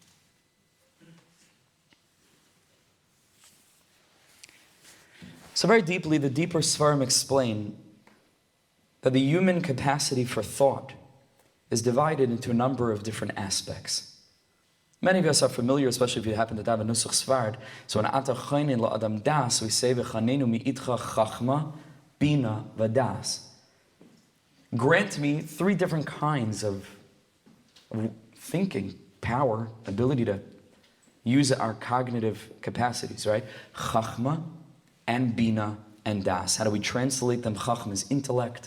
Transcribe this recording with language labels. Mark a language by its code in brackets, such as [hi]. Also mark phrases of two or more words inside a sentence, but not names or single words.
[en] So very deeply, the deeper Svarim explain that the human capacity for thought is divided into a number of different aspects. Many of us are familiar, especially if you happen to have a [he] נוסח ספרד. [en] So in [he] אתה חונן לאדם דעת, [en] we say [he] וחננו מאתך חכמה בינה ודעת. [en] Grant me three different kinds of thinking, power, ability to use our cognitive capacities, right? Chachma and bina and das. How do we translate them? Chachma is intellect.